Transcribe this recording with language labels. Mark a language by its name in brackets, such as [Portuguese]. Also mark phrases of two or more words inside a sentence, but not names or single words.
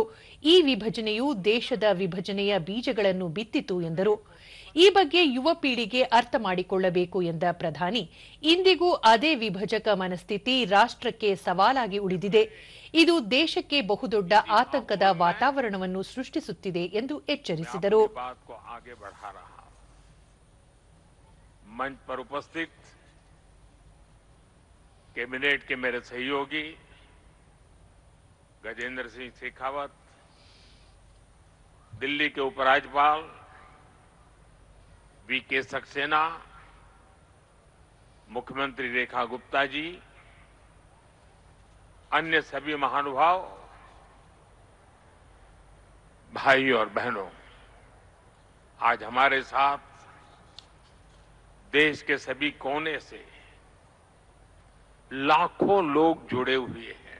[Kannada] ಈ ವಿಭಜನೆಯು ದೇಶದ ವಿಭಜನೆಯ ಬೀಜಗಳನ್ನು ಬಿತ್ತಿತು ಎಂದರು. ಈ ಬಗ್ಗೆ ಯುವ ಪೀಳಿಗೆ ಅರ್ಥ ಮಾಡಿಕೊಳ್ಳಬೇಕು ಎಂದ ಪ್ರಧಾನಿ, ಇಂದಿಗೂ ಅದೇ ವಿಭಜಕ ಮನಸ್ಥಿತಿ ರಾಷ್ಟ್ರಕ್ಕೆ ಸವಾಲಾಗಿ ಉಳಿದಿದೆ. ಇದು ದೇಶಕ್ಕೆ ಬಹುದೊಡ್ಡ ಆತಂಕದ ವಾತಾವರಣವನ್ನು ಸೃಷ್ಟಿಸುತ್ತಿದೆ ಎಂದು ಎಚ್ಚರಿಸಿದರು. [Hindi] मंच पर उपस्थित कैबिनेट के मेरे सहयोगी गजेंद्र सिंह शेखावत, दिल्ली के उपराज्यपाल वीके सक्सेना, मुख्यमंत्री रेखा गुप्ता जी, अन्य सभी महानुभाव, भाई और बहनों, आज हमारे साथ देश के सभी कोने से लाखों लोग जुड़े हुए हैं.